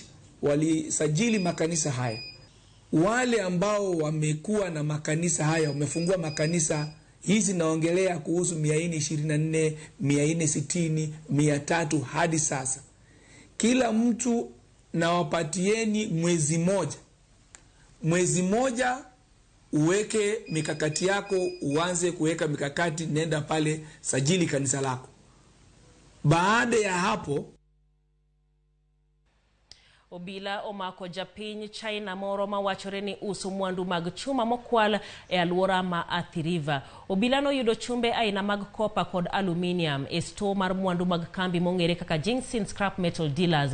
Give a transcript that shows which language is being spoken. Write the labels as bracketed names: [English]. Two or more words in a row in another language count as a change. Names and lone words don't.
[Swahili] Walisajili makanisa haya? Wale ambao wamekuwa na makanisa haya, wamefungua makanisa hizi, naongelea kuhusu 424, 460, 300 hadi sasa. Kila mtu nawapatieni mwezi moja uweke mikakati yako, uanze kuweka mikakati, nenda pale sajili kanisa lako. Baada ya hapo [Luo (Kenya and Tanzania)] obila omako japiny China moro mawachore ni uso mwandu mag chuma mokwal e alwora ma Athi River. Obila no yudo chumbe aina mag copper kod aluminium e store mar mwandu mag kambi mongere kaka Jinxin Scrap Metal Dealers.